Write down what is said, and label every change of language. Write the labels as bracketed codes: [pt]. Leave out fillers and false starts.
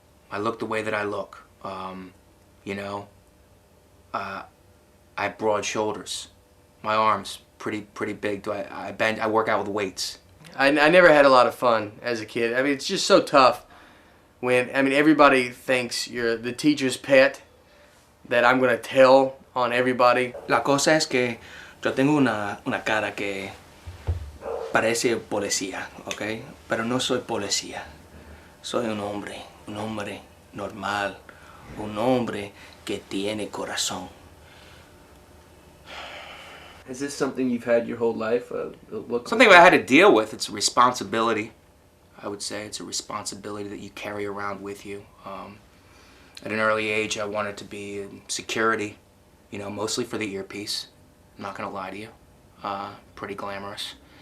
[en] I look the way that I look. You know, I have broad shoulders. My arms pretty big. I bend. I work out with weights. I never had a lot of fun as a kid. I mean, it's just so tough when, I mean, everybody thinks you're the teacher's pet that I'm going to tell on everybody. [es] La cosa es que yo tengo una cara que parece policía, ¿ok? Pero no soy policía. Soy un hombre normal, un hombre que tiene corazón. [en] Is this something you've had your whole life? Something I had to deal with. It's a responsibility. I would say it's a responsibility that you carry around with you. At an early age, I wanted to be in security, you know, mostly for the earpiece. I'm not gonna lie to you. Pretty glamorous.